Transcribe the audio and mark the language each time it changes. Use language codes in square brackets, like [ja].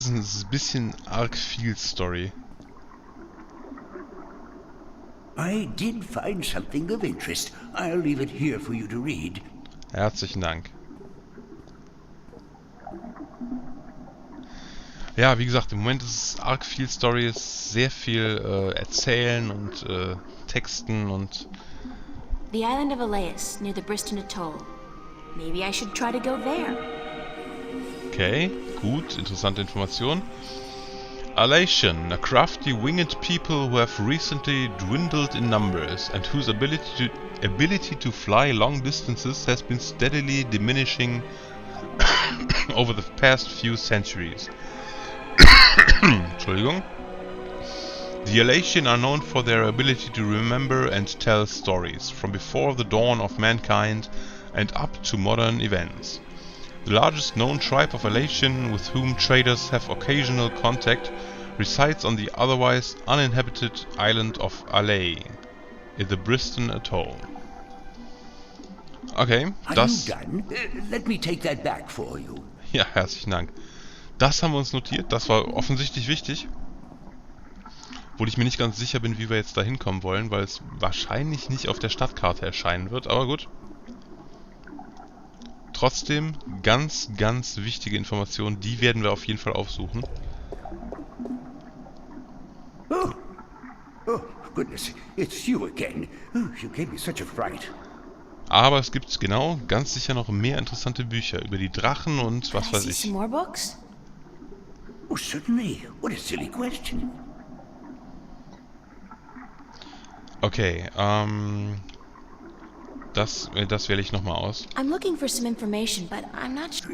[de] ist ein bisschen arg viel Story. [en] I did find something of interest. I'll leave it here for you to read. [de] Herzlichen Dank. Ja, wie gesagt, im Moment ist es arg viel Story, es ist sehr viel Erzählen und Texten und... [en] The island of Elias, near the Briston Atoll. Maybe I should try to go there. [de] Okay, gut, interessante Information. [en] Alation, a crafty winged people who have recently dwindled in numbers and whose ability to fly long distances has been steadily diminishing over the past few centuries. [de] Entschuldigung. [en] The Alation are known for their ability to remember and tell stories from before the dawn of mankind and up to modern events. The largest known tribe of Alation with whom traders have occasional contact resides on the otherwise uninhabited island of Alay in the Briston Atoll. [de] Okay, das... [en] Are you done? Let me take that back for you. [de] Ja, herzlichen Dank. Das haben wir uns notiert, das war offensichtlich wichtig. Obwohl ich mir nicht ganz sicher bin, wie wir jetzt da hinkommen wollen, weil es wahrscheinlich nicht auf der Stadtkarte erscheinen wird, aber gut. Trotzdem, ganz, ganz wichtige Informationen, die werden wir auf jeden Fall aufsuchen. [en] Oh, goodness, it's you again. Oh, you gave me such a fright. [de] Aber es gibt genau, ganz sicher noch mehr interessante Bücher über die Drachen und was weiß ich. [en] Some more books? Oh, certainly. What a silly question. [de] Okay, das wähle ich nochmal aus. [en] I'm looking for some information, but I'm not sure.